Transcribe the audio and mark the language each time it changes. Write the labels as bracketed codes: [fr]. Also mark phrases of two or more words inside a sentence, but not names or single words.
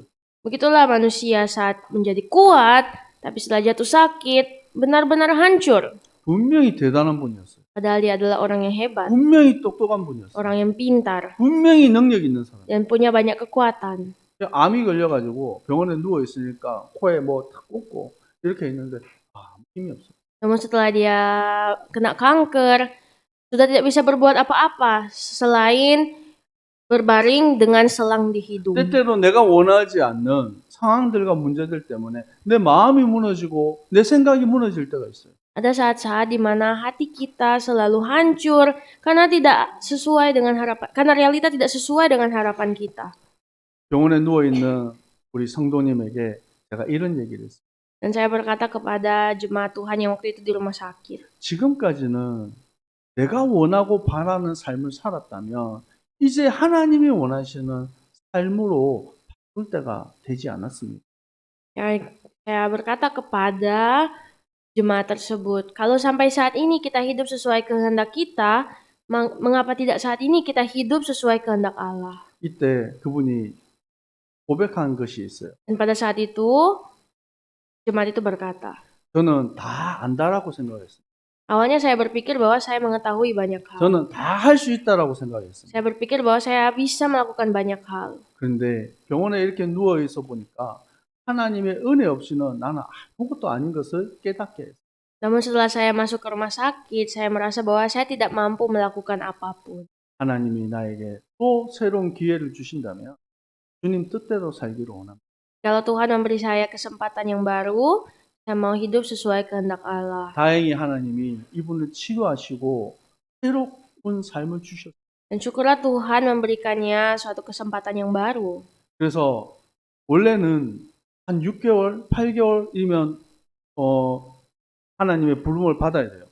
[id] Begitulah manusia saat menjadi kuat, tapi setelah jatuh sakit, benar-benar hancur. [ko] 분명히 대단한 분이었어요. [id] Padahal dia adalah orang yang hebat, [ko] 분명히 똑똑한 분이었어요. [id] orang yang pintar, [ko] 분명히 능력 있는 사람. [id] dan punya banyak kekuatan. [ko] 암이 걸려가지고 병원에 누워 있으니까 코에 뭐 탁 꽂고 이렇게 있는데 아무 힘이 없어요. [id] Namun setelah dia kena kanker, sudah tidak bisa berbuat apa-apa selain berbaring dengan selang di hidung. [ko] 때때로 내가 원하지 않는 상황들과 문제들 때문에 내 마음이 무너지고 내 생각이 무너질 때가 있어요. [id] Ada saat-saat di mana hati kita selalu hancur karena tidak sesuai dengan harapan, karena realita tidak sesuai dengan harapan kita. [ko] 병원에 누워 있는 우리 성도님에게 제가 이런 얘기를 했어요. [id] Dan saya berkata kepada jemaat Tuhan yang waktu itu di rumah sakit, [ko] 지금까지는 내가 원하고 바라는 삶을 살았다면 이제 하나님이 원하시는 삶으로 바꿀 때가 되지 않았습니까? [id] saya berkata kepada jemaat tersebut, kalau sampai saat ini kita hidup sesuai kehendak kita, mengapa tidak saat ini kita hidup sesuai kehendak Allah? [ko] 이때 그분이 고백한 것이 있어요. [id] Dan pada saat itu, jemaat itu berkata, [ko] 저는 다 안다라고 생각했어요. [id] awalnya saya berpikir bahwa saya mengetahui banyak hal. [ko] 저는 다 할 수 있다라고 생각했어요. [id] Saya berpikir bahwa saya bisa melakukan banyak hal. [ko] 그런데 병원에 이렇게 누워 있어 보니까 하나님의 은혜 없이는 나는 아무것도 아닌 것을 깨닫게 했어요. [id] Namun setelah saya masuk ke rumah sakit, saya merasa bahwa saya tidak mampu melakukan apapun. [ko] 하나님이 나에게 또 새로운 기회를 주신다면 주님 뜻대로 살기를 원합니다. [id] Kalau Tuhan memberi saya kesempatan yang baru, saya mau hidup sesuai kehendak Allah. [ko] 다행히 하나님이 이분을 치료하시고 새로운 삶을 주셨어요. [id] Dan syukurlah Tuhan memberikannya suatu kesempatan yang baru. [ko] 그래서 원래는 한 6개월, 8개월이면 하나님의 부름을 받아야 돼요.